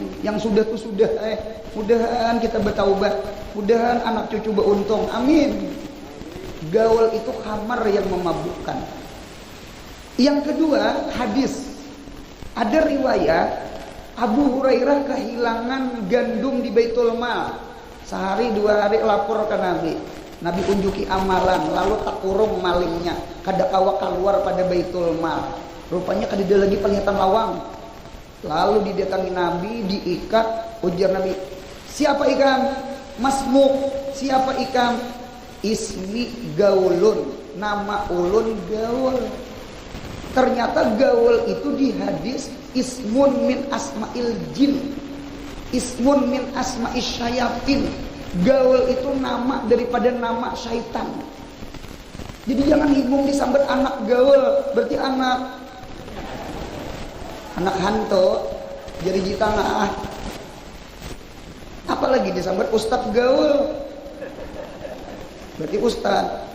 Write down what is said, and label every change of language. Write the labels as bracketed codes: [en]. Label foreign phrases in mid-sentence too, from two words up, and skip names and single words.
[bjn] Yang sudah tuh sudah, mudahan kita bertaubat, mudahan anak cucu beruntung, amin. Gaul itu khamar yang memabukkan. Yang kedua, hadis. Ada riwayat Abu Hurairah kehilangan gandum di Baitul Mal. Sehari 2 hari lapor ke Nabi. Nabi unjuki amalan, lalu tak kurung malingnya. Kada kawa keluar pada Baitul Mal. Rupanya kada ada lagi penglihatan lawang. Lalu didatangi Nabi, diikat. Ujar Nabi, siapa ikam? Masmuk. Siapa ikam? [ar] اسمي غول. [bjn] Nama ulun gaul. Ternyata gaul itu di hadis [ar] اسم من أسماء الجن. اسم من أسماء الشياطين. [bjn] Gaul itu nama daripada nama syaitan. Jadi jangan bingung disambat anak gaul, berarti anak hantu, jadi tengah. Apalagi disambat ustadz gaul, berarti ustadz.